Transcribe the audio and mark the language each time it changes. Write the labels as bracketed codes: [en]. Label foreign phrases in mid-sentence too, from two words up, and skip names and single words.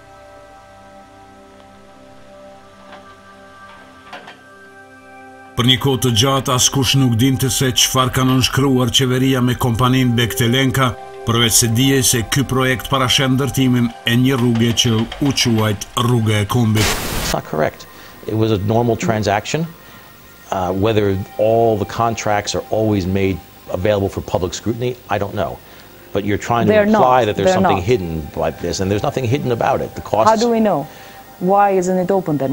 [sq] Për një kohë të gjatë, askush nuk dinte se çfarë ka nënshkruar qeveria me kompaninë Bektelenka, përveç se dihej se ky projekt parashet ndërtimin e një rruge që u quajt Rruga e Kombit. [en] It's not correct. It was a normal transaction. Whether all the contracts are always made available for public scrutiny, I don't know. But you're trying to imply that there's something hidden like this, and there's nothing hidden about it. The costs. How do we know? Why isn't it open then?